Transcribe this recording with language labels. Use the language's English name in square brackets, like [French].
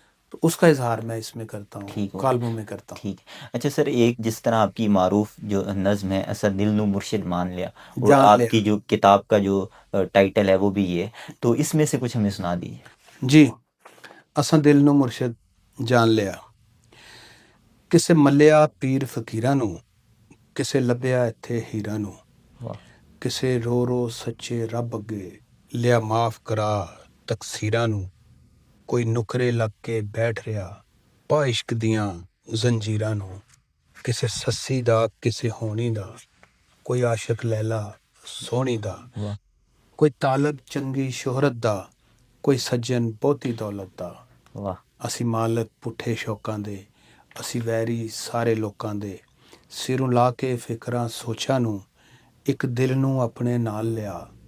[Urdu] تو اس کا اظہار میں اس میں کرتا ہوں، ٹھیک ہو گیا. کالموں میں کرتا ہوں. ٹھیک. اچھا سر، ایک جس طرح آپ کی معروف جو نظم ہے [Punjabi] اسا دل نو مرشد مان لیا، [Urdu] اور [Punjabi] جان [Urdu] آپ [Punjabi] لیا. [Urdu] کی جو کتاب کا جو ٹائٹل ہے وہ بھی یہ ہے، تو اس میں سے کچھ ہمیں سنا دیجیے. [Punjabi] جی، اساں دل نو مرشد جان لیا. کسے ملیا پیر فقیراں نو، کسے لبیا ایتھے ہیراں نو، واہ. کسے رو رو سچے رب اگے لیا معاف کرا تقصیراں نو. کوئی نکرے لگ کے بیٹھ رہا پا عشق دیاں زنجیراں نو. کسے سسی دا کسے ہونی دا، کوئی عاشق لیلا سونی دا. واہ. کوئی طالب چنگی شہرت دا، کوئی سجن بہتی دولت دا. واہ. اسی مالک پٹھے شوقاں دے، اسی ویری سارے لوکاں دے. سروں لا کے فکراں سوچاں نو، ایک دل نو اپنے نال لیا.